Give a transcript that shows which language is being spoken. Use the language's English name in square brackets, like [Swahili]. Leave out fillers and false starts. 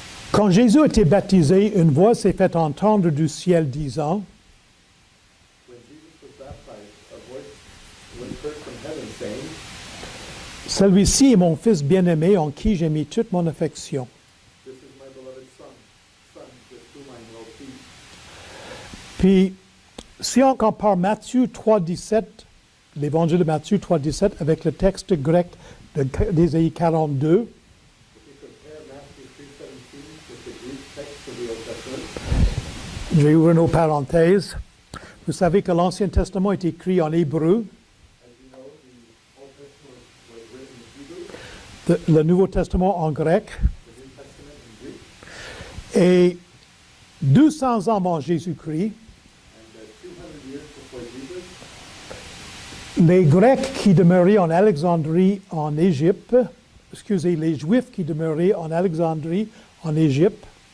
[French] Quand Jésus a été baptisé, une voix s'est fait entendre du ciel disant, [English] When Jesus was baptized, a voice was heard from heaven saying, [French] celui-ci est mon Fils bien-aimé en qui j'ai mis toute mon affection. [English] This is my beloved Son, with whom I am well pleased. [French] Puis, si on compare Matthieu 3,17, l'évangile de Matthieu 3,17 avec le texte grec d'Ésaie 42, [English] If you compare Matthew 3:17 with the Greek text of the Old Testament, [French] je vais ouvrir nos parenthèses. Vous savez que l'Ancien Testament est écrit en hébreu, [English] as you know, the Old Testament was written in Hebrew, [French] le Nouveau Testament en grec, [English] the New Testament in Greek, [French] et 200 ans avant Jésus-Christ, [English] and 200 years before Jesus, [French] les Grecs qui demeuraient en Alexandrie, en Égypte, les Juifs qui demeuraient en Alexandrie, en Égypte,